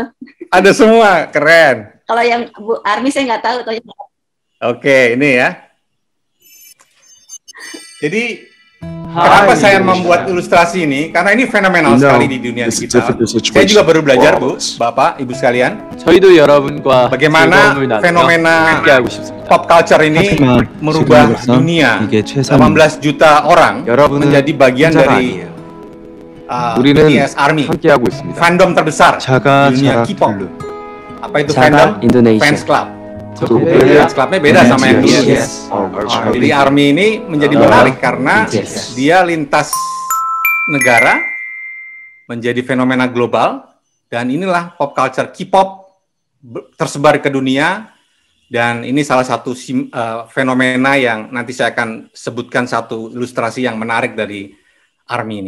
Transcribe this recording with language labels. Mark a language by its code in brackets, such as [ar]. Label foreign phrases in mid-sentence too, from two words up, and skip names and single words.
[id] Ada semua, keren. Kalau yang Bu Army saya nggak tahu. Oke, ini ya. Jadi kenapa saya membuat ilustrasi ini? Karena ini fenomenal sekali di dunia digital. Saya juga baru belajar, Bu, Bapak, Ibu sekalian. [ko] 저희도 여러분과 [id] Bagaimana [ko] 즐거움을 나누며 [id] fenomena [ko] 함께하고 싶습니다. [en] pop culture [id] ini merubah dunia. 18 juta orang menjadi bagian dari BTS Army, [ko] 함께하고 있습니다. [id] fandom terbesar di dunia K-pop. Apa itu fandom? [en] Fans Club. Fans Clubnya [id] beda sama yang BTS. Jadi Army ini menjadi menarik karena dia lintas negara, menjadi fenomena global, dan inilah [en] pop culture [id] K-pop tersebar ke dunia, dan ini salah satu fenomena yang nanti saya akan sebutkan satu ilustrasi yang menarik dari Army ini.